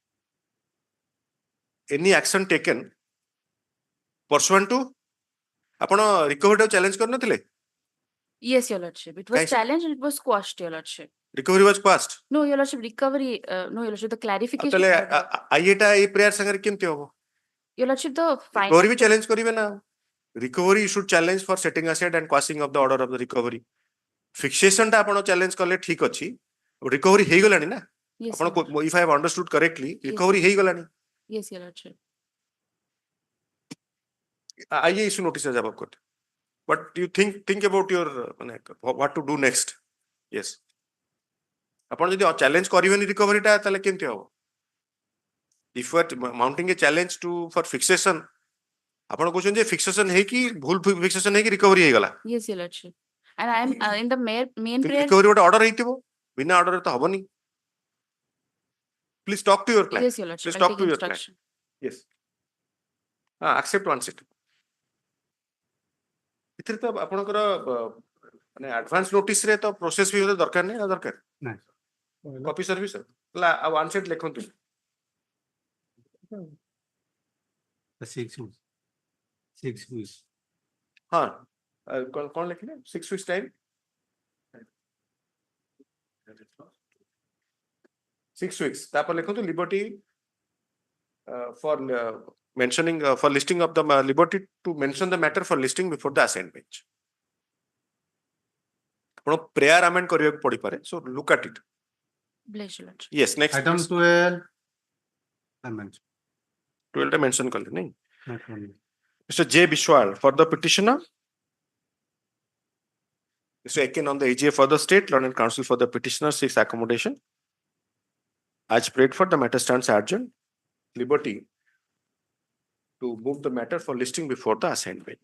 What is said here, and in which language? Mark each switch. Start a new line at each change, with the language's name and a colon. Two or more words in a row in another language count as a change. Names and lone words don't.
English: Any action taken pursuant to
Odia: ଆପଣ recovery challenge କରିନଥିଲେ?
English: Yes, Your Lordship. It was
Hindi: Kaise?
English: challenged and it was quashed, Your Lordship. Recovery was passed. No, Your Lordship, recovery, no, Your Lordship, the clarification.
Odia: ତାହେଲେ
English: order.
Odia: IA ଟା ଏଇ prayer ସାଙ୍ଗରେ କେମିତି ହବ?
English: Your Lordship, the final.
Odia: Recovery ବି challenge କରିବେ ନା?
English: Recovery you should challenge for setting aside and quashing of the order of the recovery.
Odia: Fixation ଟା ଆପଣ challenge କଲେ ଠିକ ଅଛି. Recovery ହେଇଗଲାଣି ନା?
English: Yes,
Odia: ଆପଣ
English: Your Lordship. if I have understood correctly, Yes.
Odia: recovery ହେଇଗଲାଣି.
English: Yes, Your Lordship. IA issue notice as above got. But you think about your what to do next. Yes.
Odia: ଆପଣ ଯଦି challenge କରିବେନି recovery ଟା ତାହେଲେ କେମିତି ହବ?
English: If you are mounting a challenge for fixation,
Odia: ଆପଣ କହୁଛନ୍ତି ଯେ fixation ହେଇକି ଭୁଲ fixation ହେଇକି recovery ହେଇଗଲା.
English: Yes, Your Lordship. And I am in the main prayer.
Odia: Recovery ଗୋଟେ order ହେଇଥିବ ବିନା order ରେ ତ ହବନି.
English: Please talk to your client. Yes, Your Lordship. Please I'll talk take to your client. instruction. Yes. Accept one seat.
Odia: ଏଥିରେ ତ ଆପଣଙ୍କର ମାନେ
English: advance notice
Odia: ରେ ତ process ବି ହେଲେ ଦରକାର ନାହିଁ ଦରକାର. ନାଇଁ.
English: Copy service
Odia: ହେଲା ଆଉ
English: one seat
Odia: ଲେଖନ୍ତୁ.
English: 6 weeks. 6 weeks.
Odia: ହଁ କଣ ଲେଖିଲେ
English: 6 weeks time 6 weeks
Odia: ତାପରେ ଲେଖନ୍ତୁ
English: liberty for mentioning for listing of the liberty to mention the matter for listing before the assigned bench.
Odia: ଆପଣ prayer amend କରିବାକୁ ପଡିପାରେ,
English: so look at it. Bless you, Lordship. Yes, next Item please. 12. Amendment.
Odia: 12 ଟା mention କଲେ ନାଇଁ.
English: Not only. Mr. J. Bishwal for the petitioner. Mr. Akin on the AGA for the state, Learned Counsel for the petitioner seeks accommodation. As prayed for, the matter stands adjourned. Liberty to move the matter for listing before the assigned bench.